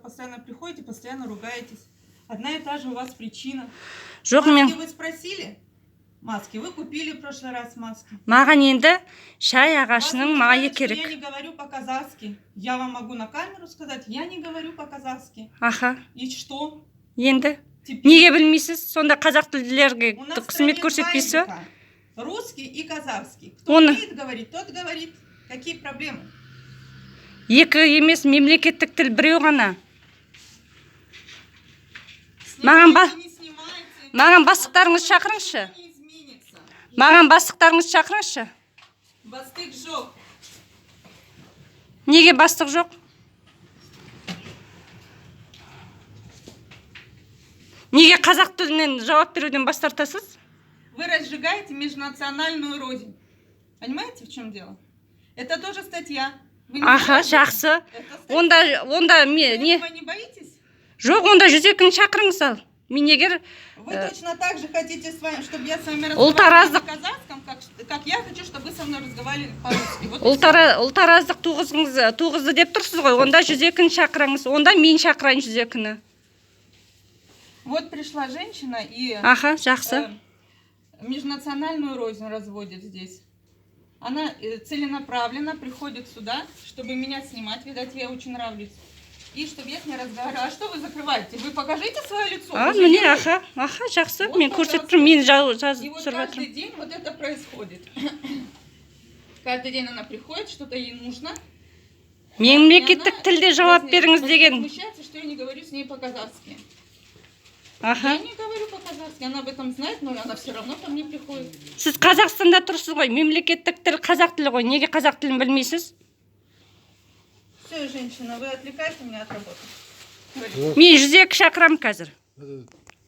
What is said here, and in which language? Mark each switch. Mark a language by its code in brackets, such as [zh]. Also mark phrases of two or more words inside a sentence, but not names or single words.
[ru] постоянно приходите, постоянно ругаетесь. Одна и та же у вас причина. [kk] Жоқ, [ru] Маски [kk] мен [ru] вы спросили? Маски. Вы купили в прошлый раз маски. [kk] маған енді шай [ru] Вас [kk] ағашының не майы [ru] знают, что я [kk] керек. [ru] не говорю по-казахски. Я вам могу на камеру сказать, я не говорю по-казахски. Аха, И что? [kk] енді [ru] Теперь [kk] неге білмейсіз? Сонда қазақ тілділерге [ru] у нас в [kk] қызмет [ru] стране два [kk] көрсетпейсіз ба? [ru] языка. Русский и казахский. Кто Он- умеет говорить, тот говорит. Какие проблемы? [kk] Екі емес, мемлекеттік тіл біреу ғана. [ru] Снимайте, не снимайте. [kk] Маған бастықтарыңыз шақырыңызшы. [ru] Ничего не изменится. [kk] Маған бастықтарыңыз шақырыңызшы. Бастык жоқ. Неге бастық жоқ? Неге қазақ тілінен жауап беруден бас тартасыз? [ru] Вы разжигаете межнациональную рознь. Понимаете, в чем дело? Это тоже статья. Вы не Аха, знаете? [kk] жақсы. [ru] Это статья. [kk] Онда [ru] Вы не этого не боитесь? [kk] жоқ, онда 102-ні шақырыңыз ал. Мен егер [ru] Вы точно так же хотите, чтобы я с вами [kk] Ұлт [ru] разговаривала [kk] араздық. [ru] на казахском, как я хочу, чтобы вы со мной разговаривали по-русски. Вот и [kk] ұлт араздық туғызды деп тұрсыз ғой. Онда 102-ні шақырыңыз. Онда мен шақырайын 102-ні. [ru] Вот пришла женщина и [kk] Аха, жақсы. [ru] межнациональную рознь разводит здесь. Она целенаправленно приходит сюда, чтобы меня снимать. Видать, я очень нравлюсь. И чтобы я с ней разговаривала. А что вы закрываете? Вы покажите свое лицо. Вы же [kk] Міне, [ru] герой. [kk] аха, жақсы. [ru] Вот, [kk] Мен [ru] пожалуйста. [kk] көрсетіп тұрмын, мен [ru] И [kk] жазып [ru] вот [kk] тұрып [ru] каждый [kk] жатырмын. [ru] день вот это происходит. Каждый день она приходит, что-то ей нужно. [kk] Мемлекеттік тілде жауап беріңіз деген. [ru] Возмущается, что я не говорю с ней по-казахски. Аха. Я не говорю по-казахски, она об этом знает, но она все равно ко мне приходит. [kk] Сіз Қазақстанда тұрсыз ғой, мемлекеттік тіл қазақ тілі ғой. Неге қазақ тілін білмейсіз? [ru] Все, женщина, вы отвлекаете меня от работы. [kk] Мен 102 шақырамын қазір.